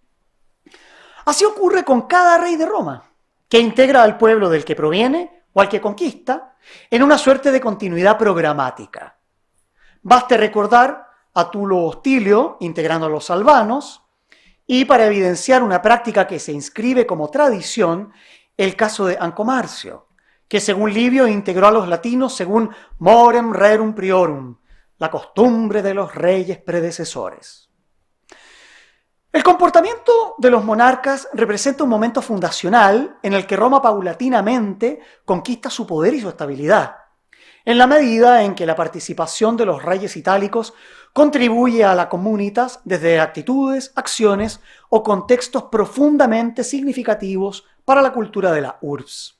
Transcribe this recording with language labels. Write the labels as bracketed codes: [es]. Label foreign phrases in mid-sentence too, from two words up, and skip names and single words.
[es] Así ocurre con cada rey de Roma, que integra al pueblo del que proviene o al que conquista en una suerte de continuidad programática. Baste recordar a Tulo Hostilio integrando a los albanos y, para evidenciar una práctica que se inscribe como tradición, el caso de Ancomarcio, que según Livio integró a los latinos según [la] morem rerum priorum, [es] la costumbre de los reyes predecesores. El comportamiento de los monarcas representa un momento fundacional en el que Roma paulatinamente conquista su poder y su estabilidad, en la medida en que la participación de los reyes itálicos contribuye a la comunitas desde actitudes, acciones o contextos profundamente significativos para la cultura de la urbs.